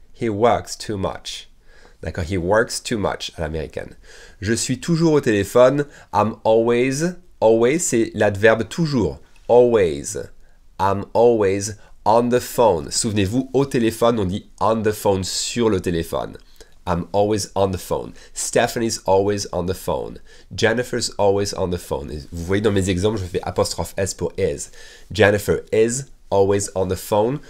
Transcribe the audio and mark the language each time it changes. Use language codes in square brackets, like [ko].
[en] He works too much. [fr] D'accord, [en] he works too much [fr] à l'américaine. Je suis toujours au téléphone. [en] I'm always. Always, [fr] c'est l'adverbe toujours. [en] Always. I'm always on the phone. [fr] Souvenez-vous, au téléphone, on dit [en] on the phone, [fr] sur le téléphone. [en] I'm always on the phone. Stephanie's always on the phone. Jennifer's always on the phone. [fr] Et vous voyez dans mes exemples, je fais apostrophe S pour is. [en] Jennifer is always on the phone.